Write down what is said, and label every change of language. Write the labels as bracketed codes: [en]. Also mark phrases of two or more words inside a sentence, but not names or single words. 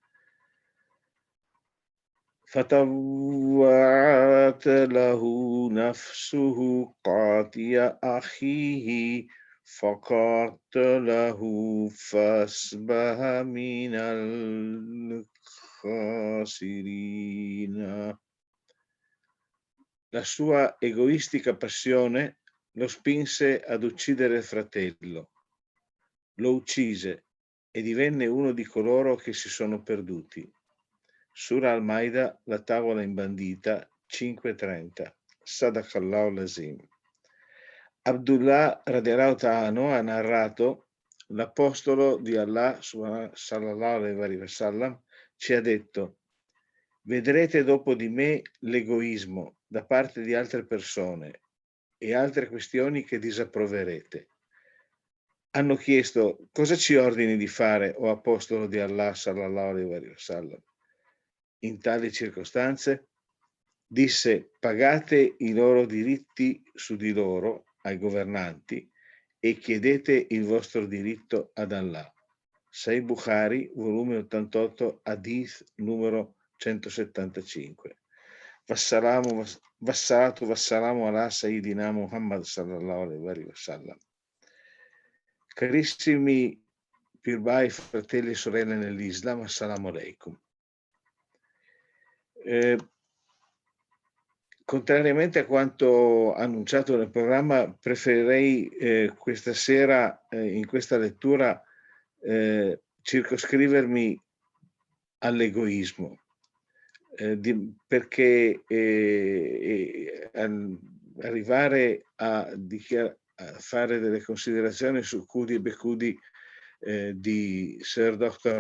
[ar] فطوعت له نفسه قاتل أخيه فقاتله فأصبح من الخاسرين. [it] La sua egoistica passione lo spinse ad uccidere il fratello. Lo uccise e divenne uno di coloro che si sono perduti. Sura Al-Maida, la tavola imbandita, 5:30. [ar] صدق الله العظيم. [it] Abdullah [ar] رضي الله تعالى [it] ha narrato: l'apostolo di Allah [ar] صلى الله عليه وسلم [it] ci ha detto: vedrete dopo di me l'egoismo da parte di altre persone e altre questioni che disapproverete. Hanno chiesto: cosa ci ordini di fare, o apostolo di Allah [ar] صلى الله عليه وسلم? [it] In tali circostanze disse: pagate i loro diritti su di loro ai governanti e chiedete il vostro diritto ad Allah. Sahih Bukhari, volume 88, hadith numero 175. [ar] والصلاة والسلام على سيدنا محمد صلى الله عليه وسلم. [it] Carissimi pirbai, fratelli e sorelle nell'Islam, [ar] السلام عليكم. [it] Contrariamente a quanto annunciato nel programma, preferirei questa sera in questa lettura circoscrivermi all'egoismo, perché arrivare a fare delle considerazioni su Cudi e Becudi di Sir Dr.